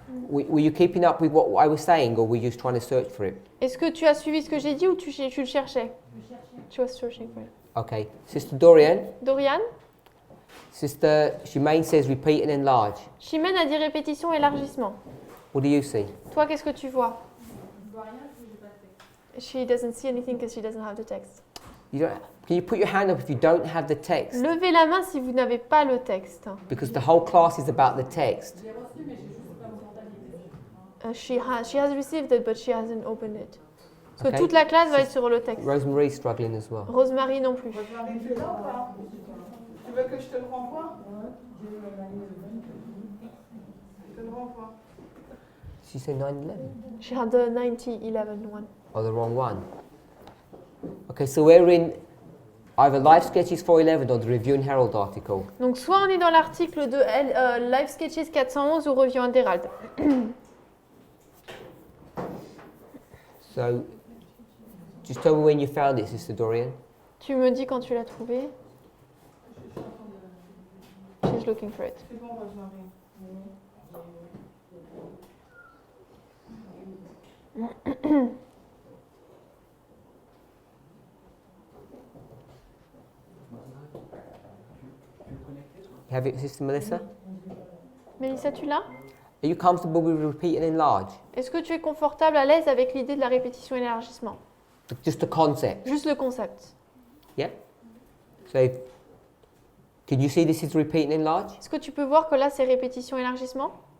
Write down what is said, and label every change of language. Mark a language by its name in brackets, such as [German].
[English] Were you keeping up with what I was saying, or were you just trying to search for it? [French] Est-ce que tu as suivi ce que j'ai dit ou tu le cherchais? [English] Tu was searching for it. Okay. Sister Dorian, Dorian? Sister Shemaine says repeat and enlarge. [French] Chimène a dit répétition, élargissement. [English] What do you see? [French] Toi, qu'est-ce que tu vois? [English] She doesn't see anything because she doesn't have the text. You don't, can you put your hand up if you don't have the text? [French] Levez la main si vous n'avez pas le texte. [English] Because the whole class is about the text. She has received it, but she hasn't opened it. [French] Parce que [English] Okay. [French] toute la classe va être sur le texte. [English] Rosemary's struggling as well. [French] Rosemary non plus. Rosemary, tu es là ou pas? Tu veux que je te le renvoie? Je te le renvoie. [English] She said 9/11. She had the 90-11 one. Oh, the wrong one. Okay, so we're in either Life Sketches 411 or the Review and Herald article. [French] Donc soit on est dans l'article de Live Sketches 411 ou Review and Herald. [English] So, just tell me when you found it, Sister Dorian. [French] Tu me dis quand tu l'as trouvé. [English] She's looking for it. [French] C'est bon, Rosemary. [English] Have it, Sister Melissa? [French] Mélissa, tu l'as? [English] Are you comfortable with repeat and enlarge? [French] Est-ce que tu es confortable, à l'aise avec l'idée de la répétition et l'élargissement? [English] Just the concept, [French] Juste le concept. [English] yeah? So, can you see this is repeat and enlarge? [French] Est-ce que tu peux voir que là c'est répétition et élargissement?